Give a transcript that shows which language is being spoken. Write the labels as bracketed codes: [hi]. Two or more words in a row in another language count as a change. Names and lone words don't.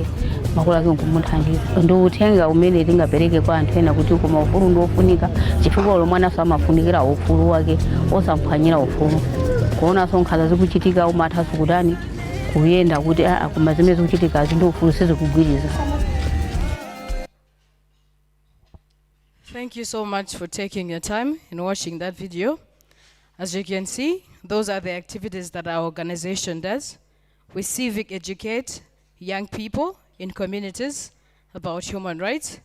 [ny] Makolo ake nkumuthandiza. Ndi uthenga umene tingapereke kwa anthu ena kuti koma ufulu ndi ofunika chifukwa ulo mwana amafunikira ufulu wake osamphwanyira ufulu. Kuonanso nkhanza zikuchitika umathanso kutani kuyenda kuti koma zimene zikuchitika ndi ufulu sizikugwiriza. [en] Thank you so much for taking your time in watching that video. As you can see, those are the activities that our organization does. We civic educate young people in communities about human rights.